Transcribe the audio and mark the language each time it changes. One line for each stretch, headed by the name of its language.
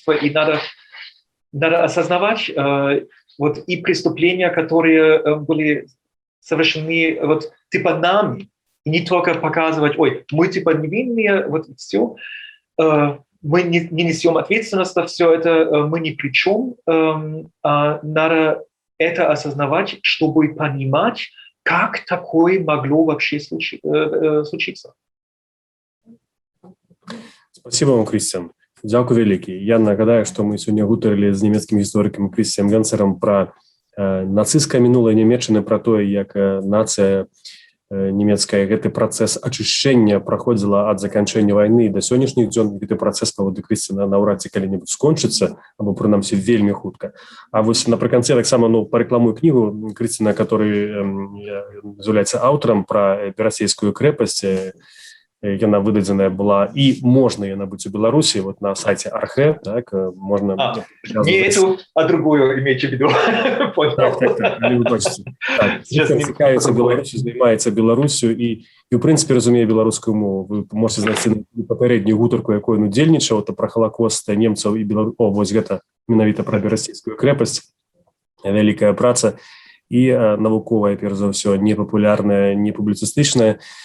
Russian: надо осознавать и преступления, которые были совершены типа нами, и не только показывать, ой, мы типа невинные, и все, мы не несем ответственность за все это, мы ни при чем, надо это осознавать, чтобы понимать, как такое могло вообще случиться. Спасибо вам,
Belarusian: Крістіан. Дякую вялікі. Я нагадаю, што мы сёння гутарылі з нямецкім гісторыкам Крістіан Генцерам пра нацысцкае мінулае Нямецчыны, пра тое, як нацыя нямецкая гэты працэс ачышчэння праходзіла ад заканчэння вайны да сённяшніх дзён. Гэты працэс паводле Крысціна наўрад ці калі-небудзь скончыцца, або прынамсі вельмі хутка. А вось напрыканцы таксама парэкламую кнігу Крысціна, который з'яўляецца аўтарам пра Берасцейскую крэпасць. Яна выдадзеная была і можна яна быць у Беларусі, вот на сайце Архе, так, можна...
Russian: Не эту, а другую имейте в виду.
Belarusian: Так, вы бачыце. Цікавіцца Беларусю, займаецца Беларусю і ў прынцыпе разумее беларускую мову.
Russian: Вы можете
Belarusian: знайсці папярэднюю гутарку, якой ён удзельнічаў, то пра Халакост немцаў і Беларусі. О, вось гэта менавіта пра Берасцейскую крэпасць. Вялікая праца і навуковая, перш за ўсё, не папулярная, не публіцыстычная.